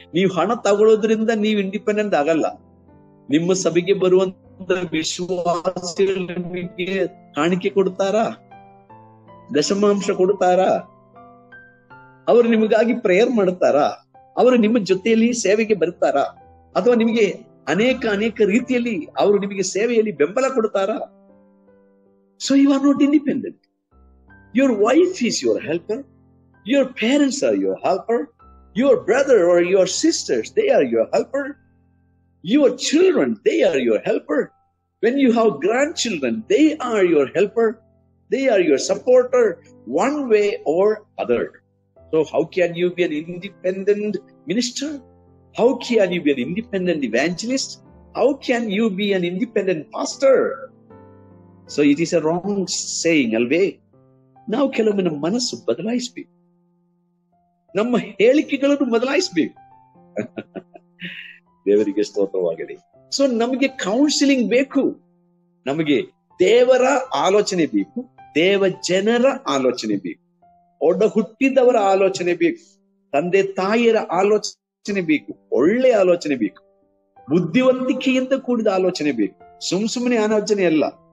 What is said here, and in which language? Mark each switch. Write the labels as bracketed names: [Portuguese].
[Kannada] ನೀವು ಹಣ ತಗೊಳ್ಳೋದ್ರಿಂದ ನೀವು ಇಂಡಿಪೆಂಡೆಂಟ್ ಆಗಲ್ಲ. ನಿಮ್ಮ ಸಭೆಗೆ ಬರುವಂತ ವಿಶ್ವಾಸಿಗಳು ನಿಮಗೆ ಕಾಣಿಕೆ ಕೊಡ್ತಾರಾ? ದಶಮಾಂಶ ಕೊಡ್ತಾರಾ? ಅವರು ನಿಮಗಾಗಿ ಪ್ರೇಯರ್ ಮಾಡ್ತಾರಾ? ಅವರು ನಿಮ್ಮ ಜೊತೆಯಲ್ಲಿ ಸೇವೆಗೆ ಬರ್ತಾರಾ? ಅಥವಾ ನಿಮಗೆ ಅನೇಕ ರೀತಿಯಲ್ಲಿ ಅವರು ನಿಮಗೆ ಸೇವೆಯಲ್ಲಿ ಬೆಂಬಲ ಕೊಡ್ತಾರಾ? [English] So you are not independent. Your wife is your helper. Your parents are your helper. Your brother or your sisters, they are your helper. Your children, they are your helper. When you have grandchildren, they are your helper. They are your supporter one way or other. So how can you be an independent minister? How can you be an independent evangelist? How can you be an independent pastor? So it is a wrong saying [Kannada] ಅಲ್ವೇ? ನಾವು ಕೆಲವೊಮ್ಮೆ ನಮ್ಮ ಮನಸ್ಸು ಬದಲಾಯಿಸಬೇಕು, ನಮ್ಮ ಹೇಳಿಕೆಗಳನ್ನು ಬದಲಾಯಿಸಬೇಕು. ದೇವರಿಗೆ ಸ್ತೋತ್ರವಾಗಲಿ. ಸೊ ನಮಗೆ ಕೌನ್ಸಿಲಿಂಗ್ ಬೇಕು, ನಮಗೆ ದೇವರ ಆಲೋಚನೆ ಬೇಕು, ದೇವ ಜನರ ಆಲೋಚನೆ ಬೇಕು, ಒಡ ಹುಟ್ಟಿದವರ ಆಲೋಚನೆ ಬೇಕು, ತಂದೆ ತಾಯಿಯರ ಆಲೋಚನೆ ಬೇಕು, ಒಳ್ಳೆ ಆಲೋಚನೆ ಬೇಕು, ಬುದ್ಧಿವಂತಿಕೆಯಿಂದ ಕೂಡಿದ ಆಲೋಚನೆ ಬೇಕು. ಸುಮ್ಮನೆ ಆಲೋಚನೆ ಅಲ್ಲ.